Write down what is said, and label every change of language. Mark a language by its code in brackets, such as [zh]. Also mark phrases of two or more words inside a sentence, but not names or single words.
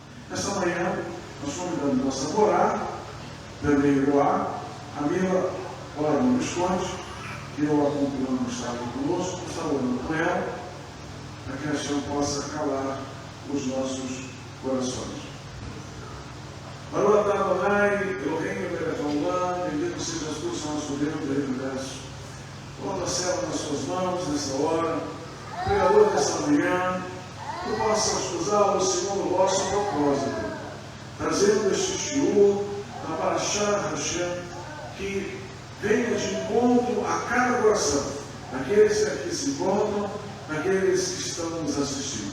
[pt] Nesta manhã, nós convidamos nossa morar, também Eloá, a Mila, ora no Visconde, que eu acompanhando está aqui conosco, está orando com ela, para que a gente possa calar os nossos corações. [he] ברוך אתה אדוני, אלוהינו מלך העולם, [pt] bendito sejas tu, Senhor nosso Deus do universo. Coloca a cela nas suas mãos nessa hora, Criador dessa manhã, que possas usá-lo segundo o vosso propósito, trazendo este shiur na Parashá Hashem, que venha de encontro a cada coração, daqueles que aqui se encontram, daqueles que estão nos assistindo.